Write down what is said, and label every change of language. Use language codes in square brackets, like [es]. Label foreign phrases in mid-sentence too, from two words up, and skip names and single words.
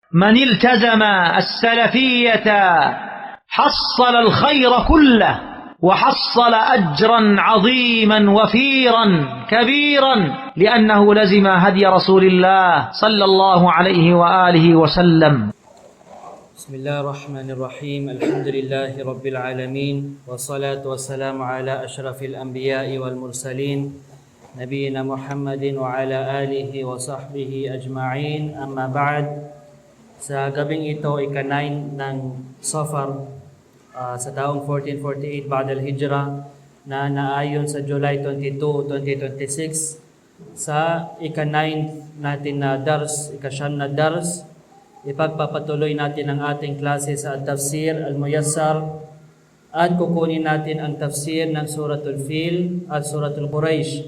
[ar] من التزم السلفية حصل الخير كله وحصل أجرا عظيما وفيرا كبيرا لأنه لزم هدي رسول الله صلى الله عليه وآله وسلم. بسم الله الرحمن الرحيم. الحمد لله رب العالمين والصلاة والسلام على أشرف الأنبياء والمرسلين نبينا محمد وعلى آله وصحبه أجمعين. أما بعد, [tl] sa gabing ito, ika-9 ng Safar sa taong 1448 [ar] بعد الهجرة [tl] na naayon sa July 22, 2026 sa ika-9 natin na dars, ika-9 na dars, ipagpapatuloy natin ang ating klase sa Tafsir Al-Muyassar at kukunin natin ang tafsir ng Suratul Fil at Suratul Quraysh.